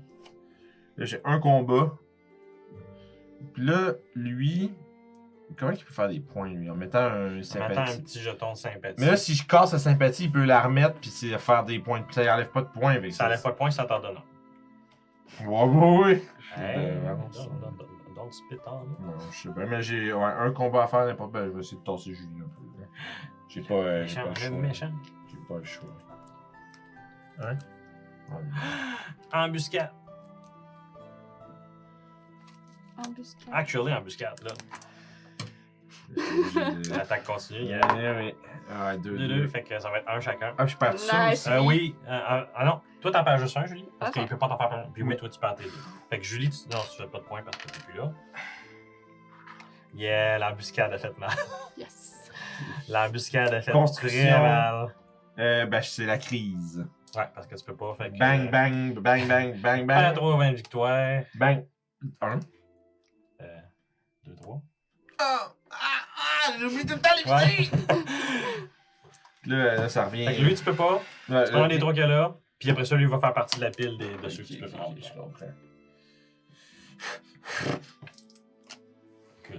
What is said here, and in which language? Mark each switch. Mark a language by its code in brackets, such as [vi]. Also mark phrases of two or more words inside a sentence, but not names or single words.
[fr] Là, j'ai un combat. Puis là, lui. Comment il peut faire des points, lui, en mettant un En mettant un sympathie? petit jeton de sympathie. Mais là, si je casse sa sympathie, il peut la remettre, puis c'est faire des points. Puis ça enlève pas de points avec ça. ça enlève pas de points, ça t'en donne un. Ouais. Hey, Vraiment, ça. [en] don't spit on. [fr] Non, je sais pas, mais j'ai un combat à faire, n'importe quoi. Je vais essayer de tasser Julie un peu. Là. J'ai pas, j'ai Méchant, pas le choix. méchant. J'ai pas le choix. Hein? Ouais. Embuscade. Embuscade. Actually, embuscade, là. J'ai- L'attaque continue, il y a oui. Ah, 2, 2, fait que ça va être un chacun. Ah, je perds ça Nice. aussi. Oui, ah non, toi t'en perds juste un, Julie, parce Ah, qu'il ça. peut pas t'en faire plein. Puis oui, toi tu perds tes 2. Fait que Julie, non, tu fais pas de points parce que t'es plus là. Yeah, l'embuscade a fait mal. Yes. L'embuscade a fait Construction. très mal. Ben, c'est la crise. Ouais, parce que tu peux pas, fait que... Bang, bang, bang, bang, bang, Pas bang. 3 20 victoires. Bang. 1. 2, 3. J'ai oublié tout le temps les Ouais. petits! Puis là, ça revient. Fait que lui, tu peux pas. Ouais, Tu prends un des 3 qu'il y a là. Puis après ça, lui, il va faire partie de la pile de ceux que tu peux prendre. Je comprends. Cool.